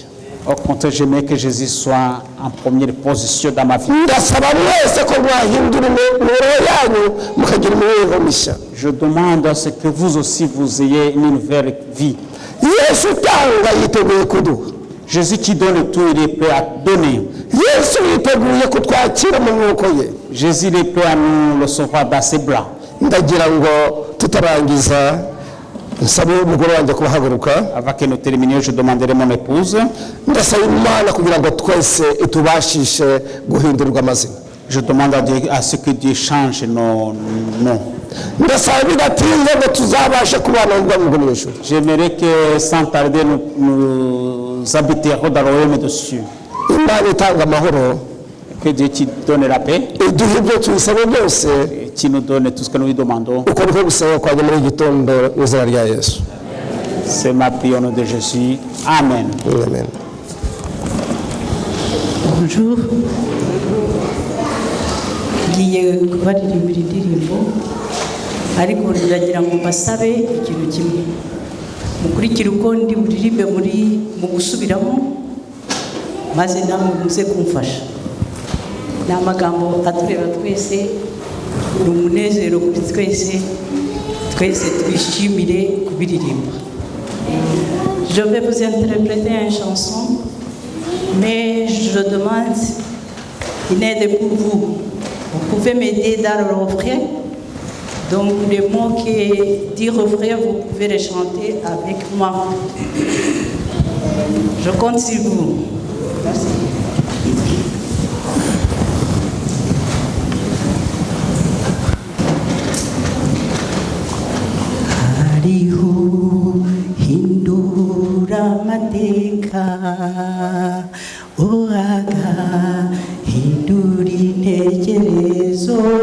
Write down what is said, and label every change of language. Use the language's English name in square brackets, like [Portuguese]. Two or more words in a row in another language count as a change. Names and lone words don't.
[French] Au contraire, j'aimerais que Jésus soit en première position dans ma vie. [Kinyarwanda] Ndasaba mwese ko mwahindura imibereho yanyu mukagira imibereho mishya. [French] Je demande à ce que vous aussi vous ayez une nouvelle vie. [Kinyarwanda] Yesu utanga yiteguye kuduha. [French] Jésus qui donne tout, il est prêt à donner. [Kinyarwanda] Yesu yiteguye kutwakira mu mwuko ye. [French] Jésus est prêt à nous recevoir dans ses bras. [Kinyarwanda] Ndagira ngo tutarangiza nsaba umugore wanjye kubahaguruka. [French] Avant que nous terminions, je demanderai mon épouse. [Kinyarwanda] Ndasaba Imana kugira ngo twese itubashishe guhindurirwa amazina. [French] Je demande à Dieu, à ce que Dieu change nos noms. [Kinyarwanda] Ndasaba bidatinze ngo tuzabashe kubana mu bwami bwo mu ijuru. [French] J'aimerais que sans tarder nous habiterons dans le royaume de Dieu. [Kinyarwanda] Imana itanga amahoro. [French] Que Dieu qui donne la paix, [Kinyarwanda] iduhe ibyo tubisaba byose, [French] qui nous donne tout ce que nous lui demandons. [Kinyarwanda] uko niko gusaba kwanjye muri iki gitondo mu izina rya Yesu. [French] C'est ma prière au nom de Jésus. Amen. Amen. Bonjour. [Kinyarwanda] Ngiye kubaririmbira indirimbo ariko ndagira ngo mbasabe ikintu kimwe. Mukurikire uko ndi buririmbe mu gusubiramo maze namwe muze kumfasha. Ni amagambo atureba twese, ni umunezero kuri twese twishimire kubiririmba. [French] Je vais vous interpréter une chanson, mais je demande une aide pour vous. Vous pouvez m'aider dans le refrain. Donc les mots qui disent refrain, vous pouvez les chanter avec moi. Je compte sur vous. Merci. [Kinyarwanda] Hariho hindura mateka oaga hindura intekerezo